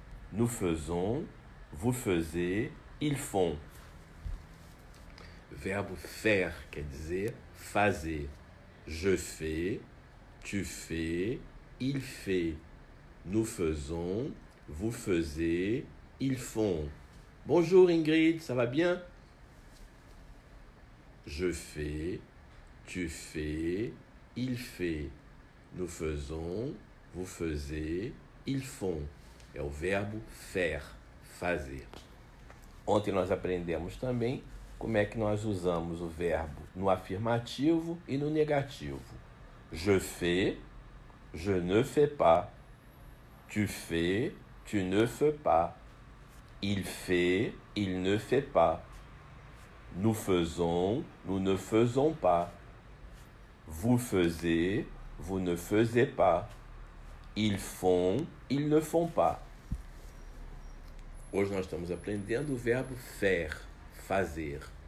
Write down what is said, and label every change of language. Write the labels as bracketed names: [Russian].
[French] Nous faisons, vous faisiez, ils font. [Portuguese] Verbo faire quer dizer fazer. [French] Je fais, tu fais, il fait. Nous faisons, vous faisiez, ils font. Bonjour Ingrid, ça va bien? Je fais, tu fais, il fait. Nous faisons, vous faisiez, ils font. [Portuguese] É o verbo faire, fazer. Ontem nós aprendemos também como é que nós usamos o verbo no afirmativo e no negativo. [French] Je fais, je ne fais pas. Tu fais, tu ne fais pas. Il fait, il ne fait pas. Nous faisons, nous ne faisons pas. Vous faisiez, vous ne faisiez pas. Ils font, ils ne font pas. [Portuguese] Hoje nós estamos aprendendo o verbo faire, fazer.